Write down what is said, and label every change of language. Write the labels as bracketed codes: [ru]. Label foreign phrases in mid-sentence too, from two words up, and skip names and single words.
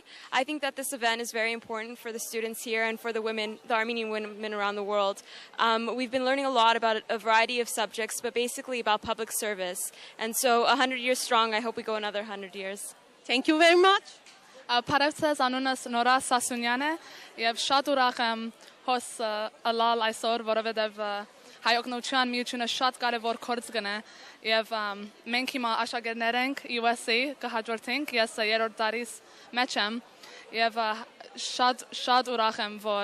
[en] I think that this event is very important for the students here and for the women, the Armenian women around the world. We've been learning a lot about a variety of subjects, but basically about public service. And so 100 years strong, I hope we go another 100 years. Thank you very much. [hy] Parevces անունս Նորա Սասունյան է եւ շատ ուրախ եմ հոս ալալ այսօր, որովհետեւ հայօգնության միությունը շատ կարևոր գործ կնե եւ մենք հիմա աշակերտներ ենք USC կհաջորդենք, ես երրորդ տարիս մեջ եմ եւ շատ ուրախ եմ,